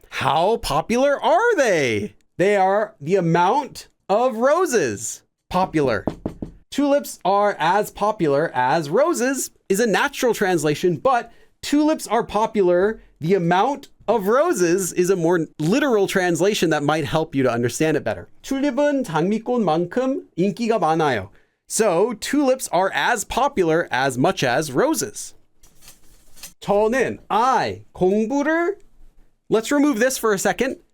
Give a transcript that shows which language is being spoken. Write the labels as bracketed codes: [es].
[en] How popular are they? They are the amount of roses. Popular. tulips are as popular as roses is a natural translation, but tulips are popular. The amount of roses is a more literal translation that might help you to understand it better. [ko] 튤립은 장미꽃만큼 인기가 많아요. [en] So tulips are as popular as much as roses. 저는 공부를, let's remove this for a second.